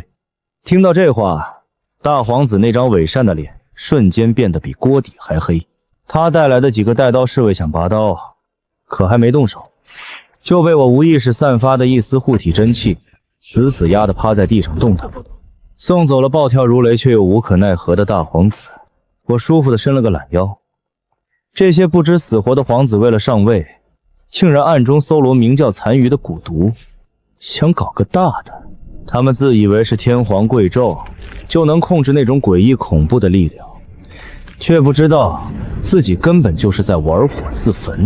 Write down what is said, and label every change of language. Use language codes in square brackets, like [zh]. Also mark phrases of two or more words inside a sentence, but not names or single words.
[zh] 聽到這話，大皇子那張偽善的臉瞬間變得比鍋底還黑。他帶來的幾個帶刀侍衛想拔刀，可還沒動手，就被我無意識散發的一絲護體真氣死死壓得趴在地上動彈不得。送走了暴跳如雷卻又無可奈何的大皇子，我舒服地伸了個懶腰。這些不知死活的皇子為了上位，竟然暗中搜羅明教殘餘的蠱毒，想搞個大的。他們自以為是天皇貴胄，就能控制那種詭異恐怖的力量，卻不知道自己根本就是在玩火自焚。